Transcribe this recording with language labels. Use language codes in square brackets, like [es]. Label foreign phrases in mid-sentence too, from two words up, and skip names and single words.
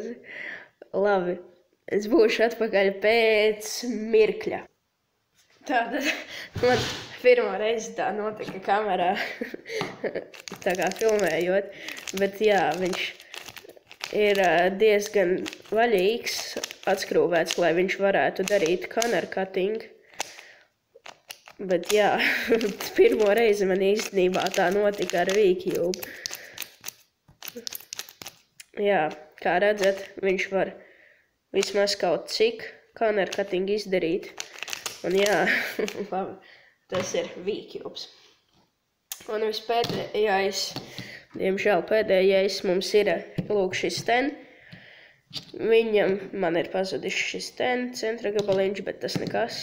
[lv] Labi, es būšu atpakaļ pēc mirkļa. Tātad man pirmā reize tā notika kamerā, tā kā filmējot, bet jā, viņš ir diezgan vaļīgs, atskrūvēts, lai viņš varētu darīt [en] corner cutting. [lv] Bet jā, pirmo reizi man īstenībā tā notika ar V-Cube. Jā, kā redzat, viņš var vismaz kaut cik [en] corner cutting [lv] izdarīt. Un jā, labi, tas ir V-Cubes. Un vispēdējais, diemžēl pēdējais mums ir, lūk, šis ten. Man ir pazudis šis ten, centra gabaliņš, bet tas nekas.